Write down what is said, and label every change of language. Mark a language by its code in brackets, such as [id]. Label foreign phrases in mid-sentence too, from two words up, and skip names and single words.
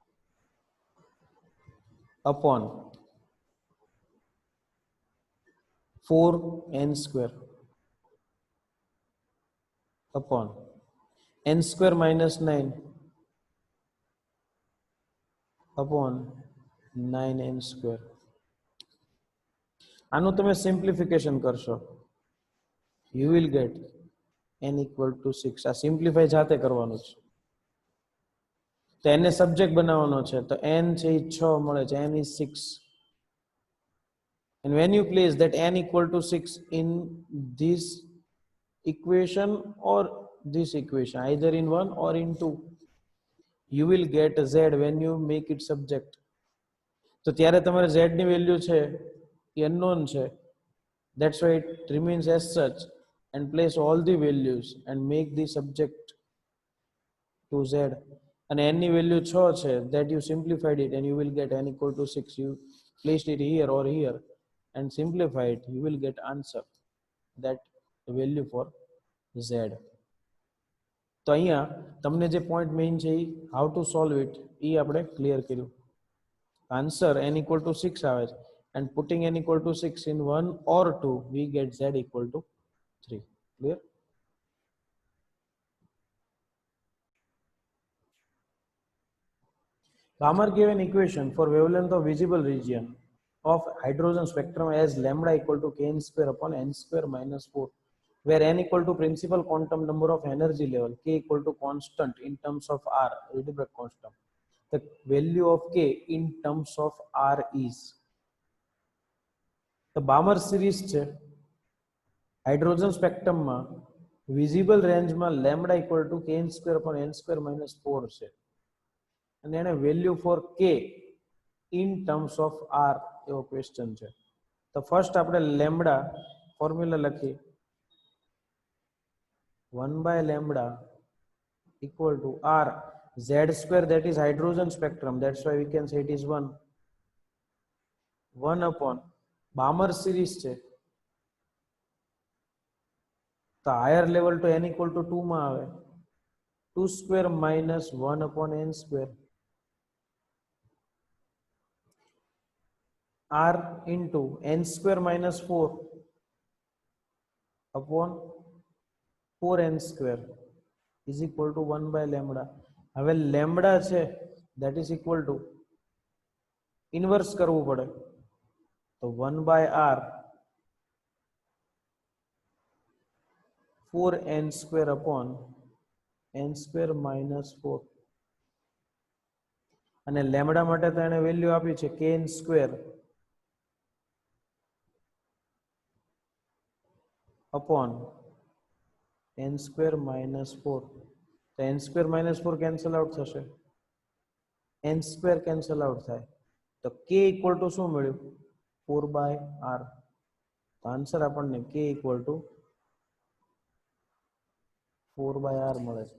[en] upon 4n square upon n square minus 9 upon 9n square. [gu] આનું તમે સિમ્પ્લિફિકેશન કરશો, [en] you will get n equal to 6. [gu] આ સિમ્પ્લિફાય જાતે કરવાનું છે. તો એને સબ્જેક્ટ બનાવવાનો છે, તો n છે એ 6 મળે છે, [en] n is 6. And when you place that n equal to 6 in this equation or this equation, either in 1 or in 2, you will get z when you make it subject. [gu] તો ત્યારે તમારે z ની વેલ્યુ છે એ [en] unknown છે, that's why it remains as such, and place all the values and make the subject to z. [gu] And n ની વેલ્યુ 6 છે, [en] that you simplified it and you will get n equal to 6. You placed it here or here and simplify it, you will get answer, that value for z. [gu] તો અહીંયા તમને જે [en] point main [gu] છે [en] how to solve it [gu] એ આપણે ક્લિયર કર્યું. [en] આન્સર n equal to 6 [gu] આવે છે, [en] and putting n equal to 6 in 1 or 2, we get z equal to 3. Clear? Balmer gave an equation for wavelength of visible region of hydrogen spectrum as lambda equal to kn square upon n square minus 4, where n equal to principal quantum number of energy level, k equal to constant in terms of r, Rydberg constant. The value of k in terms of r is. The Balmer series [gu] છે [en] hydrogen spectrumમાં visible rangeમાં lambda equal to kn square upon n square minus 4 [gu] છે, અને એને [en] value for k in terms of r [gu] એવો ક્વેશ્ચન છે. [en] તો ફર્સ્ટ આપણે lambda formula લખી, 1 by lambda equal to r z square, that is hydrogen spectrum, that's why we can say it is 1 upon Balmer series [gu] છે, તો [en] higher level to n equal to 2 [gu] માં આવે [en] 2 square minus 1 upon n square r into n square minus 4 upon 4n square is equal to 1 by lambda. હવે લેમ્બડા છે that is equal to ઇન્વર્સ [gu] કરવું પડે, તો [en] 1 by r 4n square upon n square minus 4, [gu] અને લેમ્બડા માટે તો એને વેલ્યુ આપી છે [en] kn square upon n square minus 4. [gu] તો [en] n square minus 4 cancel out [gu] થશે, n square [en] cancel out [gu] થાય, તો [en] k equal to [gu] શું મળ્યું [en] 4 by r. [gu] તો આન્સર આપણને [en] k equal to 4 by r [gu] મળે છે.